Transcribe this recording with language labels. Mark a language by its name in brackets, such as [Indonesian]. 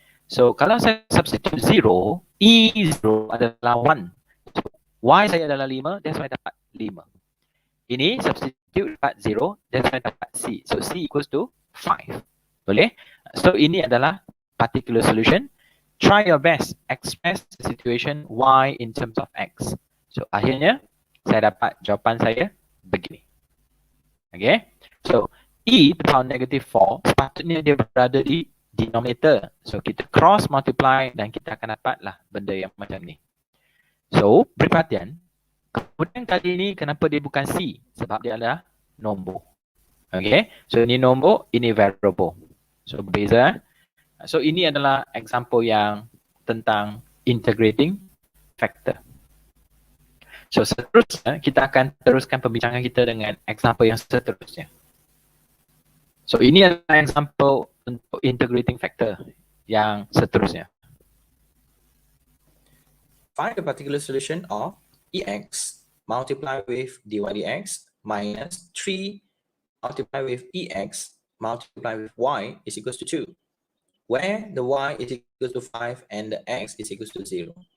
[Malay] So, kalau saya substitute 0, E0 adalah 1. So, Y saya adalah 5, [English] that's why [Malay] dapat 5. Ini substitute dapat 0, that's why dapat C. [English] So, C equals to 5. [Malay] Boleh? [English] So, [Malay] ini adalah [English] particular solution. Try your best, express the situation Y in terms of X. [Malay] So, akhirnya, saya dapat jawapan saya begini. Okay. So, E to the power negative 4 sepatutnya dia berada di denominator. So, kita cross multiply dan kita akan dapatlah benda yang macam ni. So, beri perhatian. Kemudian kali ini kenapa dia bukan C? Sebab dia adalah nombor. Okay. So, ini nombor, ini variable. So, berbeza. So, ini adalah example yang tentang integrating factor. So, seterusnya kita akan teruskan pembincangan kita dengan example yang seterusnya. So, ini adalah example untuk integrating factor yang seterusnya. [English] Find the particular solution of ex multiplied with dy dx minus 3 multiplied with ex multiplied with y is equals to 2, where the y is equals to 5 and the x is equals to 0.